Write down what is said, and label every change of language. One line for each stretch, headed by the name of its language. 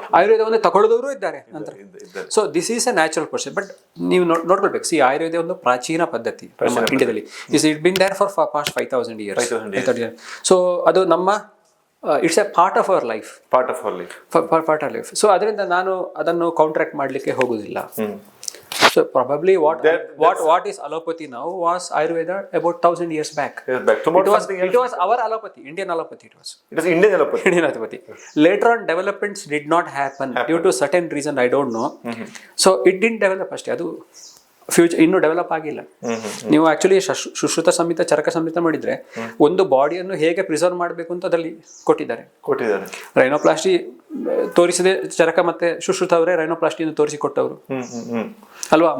Kannada: ಆಯುರ್ವೇದ ಒಂದು ತಗೊಳ್ಳೋದವರು ಇದ್ದಾರೆ ನಂತರ.
English: So this is a natural process.
Kannada: But ನೀವು ನೋಡ್ಕೊಳ್ಬೇಕು, ಸಿ ಆಯುರ್ವೇದ ಒಂದು ಪ್ರಾಚೀನ ಪದ್ಧತಿ ನಮ್ಮ ಇಂಡಿಯಾದಲ್ಲಿ.
English: It been there for past 5000 years. So ಅದು ನಮ್ಮ it's a part of our life. Part of life.
Kannada: So ಅದರಿಂದ ನಾನು ಅದನ್ನು ಕಾಂಟ್ರಾಕ್ಟ್ ಮಾಡಲಿಕ್ಕೆ ಹೋಗುದಿಲ್ಲ.
English: So probably what is allopathy now was Ayurveda about 1000 years back. It was our allopathy, Indian allopathy. It was Indian allopathy. Indian allopathy. Later on, developments did not happen due to certain reason I don't know. So it didn't develop
Kannada: ಅಷ್ಟೇ, ಅದು future ಇನ್ನೂ develop ಆಗಿಲ್ಲ. ನೀವು actually Sushruta ಸಂಹಿತ, ಚರಕ ಸಂಹಿತ ಮಾಡಿದ್ರೆ ಒಂದು ಬಾಡಿಯನ್ನು ಹೇಗೆ preserve ಮಾಡಬೇಕು ಅಂತ ಅದರಲ್ಲಿ ಕೊಟ್ಟಿದ್ದಾರೆ. ರೈನೋಪ್ಲಾಸ್ಟಿ ತೋರಿಸಿದೆ ಚರಕ ಮತ್ತೆ ಸುಶ್ರುತ ಅವರೇ ರೈನೋಪ್ಲಾಸ್ಟಿಯನ್ನು ತೋರಿಸಿಕೊಟ್ಟವರು ಅಲ್ವಾ.